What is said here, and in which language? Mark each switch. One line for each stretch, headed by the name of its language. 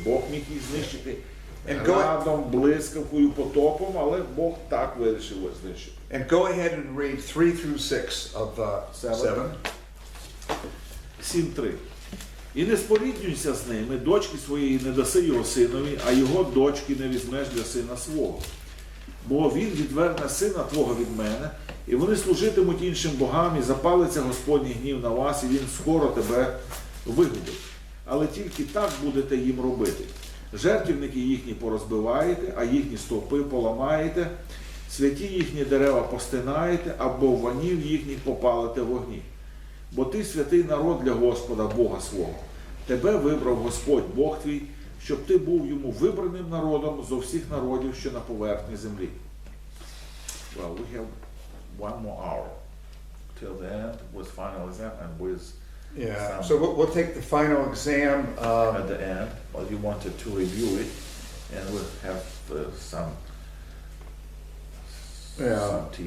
Ukrainian: Бог міг їх знищити градом, блискавкою, потопом, але Бог так вирішив їх знищити.
English: And go ahead and read 3 through 6 of 7.
Ukrainian: 7.3. І не споріднюйся з ними, дочки своєї не даси його синові, а його дочки не візьмеш для сина свого. Бо він відверне сина твого від мене, і вони служитимуть іншим богам, і запалиться Господній гнів на вас, і він скоро тебе вигубить. Але тільки так будете їм робити. Жертвівники їхні порозбиваєте, а їхні стовпи поламаєте, святі їхні дерева постинаєте, а бовванів їхніх попалите в вогні. Бо ти святий народ для Господа, Бога свого. Тебе вибрав Господь, Бог твій, щоб ти був йому вибраним народом зо всіх народів, що на поверхні землі.
English: Well, we have one more hour till the end with final exam and with Yeah, so we'll take the final exam. at the end. Well, you wanted to review it, and we'll have some tea.